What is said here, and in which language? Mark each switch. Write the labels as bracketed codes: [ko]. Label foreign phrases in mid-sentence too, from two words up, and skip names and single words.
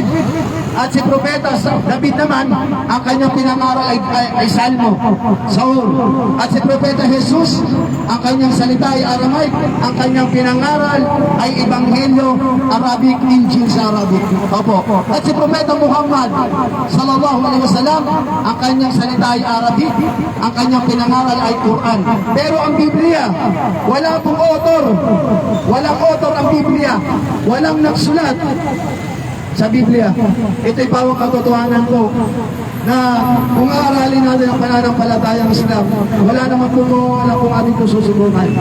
[tl] At si Propeta David naman, ang kanyang pinangaral ay Salmo, Saul. At si Propeta Jesus, ang kanyang salita ay Aramaic, ang kanyang pinangaral ay Ebanghelyo, Arabic, Injil sa Arabic. Opo. At si Propeta Muhammad, [ar] صلى الله عليه وسلم, [tl] ang kanyang salita ay Arabic, ang kanyang pinangaral ay Quran. Pero ang Biblia, wala pong author. Walang author ang Biblia. Walang nagsulat sa Biblia. Ito'y pawang katotohanan ko na kung aaralin natin ang pananampalatayang Islam, wala naman po wala pong ating susubukan.